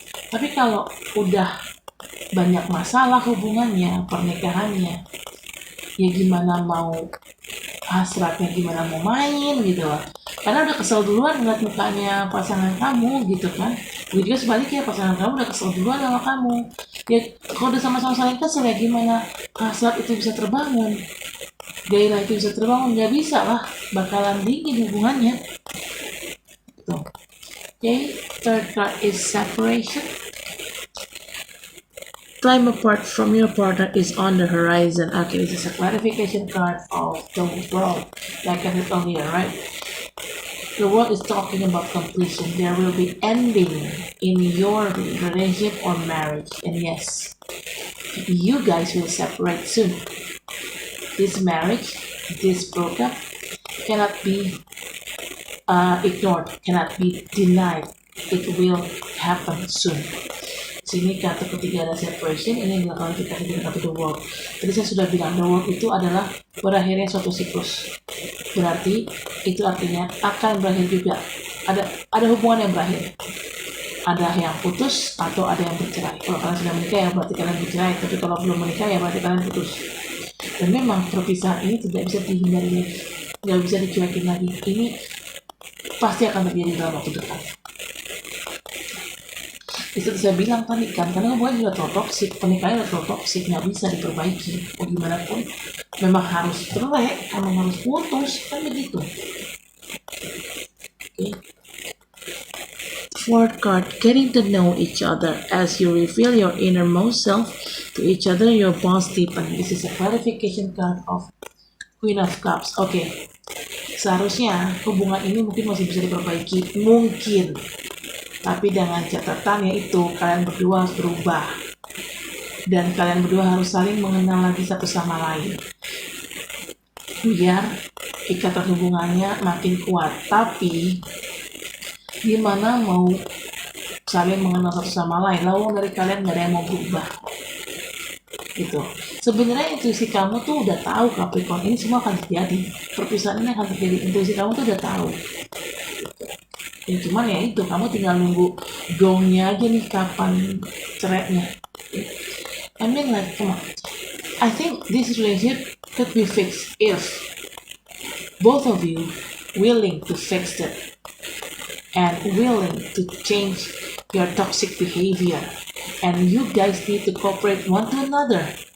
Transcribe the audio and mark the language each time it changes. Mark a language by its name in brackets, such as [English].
[Indonesian] Tapi kalau udah banyak masalah hubungannya, pernikahannya, ya gimana mau hasratnya, gimana mau main gitu loh, karena udah kesel duluan ngeliat mukanya pasangan kamu gitu kan. Begitu juga sebaliknya, pasangan kamu udah kesel duluan sama kamu. Ya kalau udah sama-sama saling kesel, ya gimana hasrat itu bisa terbangun, gairah itu bisa terbangun? Nggak bisa lah, bakalan dingin hubungannya gitu. [English] Okay, third card is separation. Time apart from your partner is on the horizon. Okay, this is a clarification card of the world, like I said earlier, right? The world is talking about completion. There will be ending in your relationship or marriage. And yes, you guys will separate soon. This marriage, this breakup cannot be ignored, cannot be denied. It will happen soon. [Indonesian] Sini kartu ketiga ada separation, ini adalah klarifikasi dari kartu the world. Tadi saya sudah bilang the world itu adalah berakhirnya suatu siklus. Berarti itu artinya akan berakhir juga. Ada hubungan yang berakhir. Ada yang putus atau ada yang bercerai. Kalau kalian sudah menikah ya berarti kalian bercerai. Tapi kalau belum menikah ya berarti kalian putus. Dan memang perpisahan ini tidak bisa dihindari lagi, nggak bisa dicuekin lagi. Ini pasti akan terjadi dalam waktu dekat. Itu saya bilang tadi kan, karena hubungan sudah toksik, pernikahan sudah toksik, nggak bisa diperbaiki. Mau gimana pun, memang harus cerai, memang harus putus, kan begitu. [English] Okay. Fourth card, getting to know each other. As you reveal your innermost self to each other, your bonds deepen. This is a clarification card of Queen of Cups. [Indonesian] Oke, seharusnya hubungan ini mungkin masih bisa diperbaiki, mungkin. Tapi dengan catatan yaitu kalian berdua harus berubah. Dan kalian berdua harus saling mengenal lagi satu sama lain. Biar ikatan hubungannya makin kuat. Tapi gimana mau saling mengenal satu sama lain? Lalu dari kalian nggak ada yang mau berubah. Gitu. Sebenarnya intuisi kamu tuh udah tahu Capricorn ini semua akan terjadi. Perpisahan ini akan terjadi. Intuisi kamu tuh udah tahu. Ya, cuman ya itu kamu tinggal nunggu gongnya aja nih kapan cerainya. [English] I mean like come on. I think this relationship could be fixed if both of you willing to fix it and willing to change your toxic behavior, and you guys need to cooperate one to another.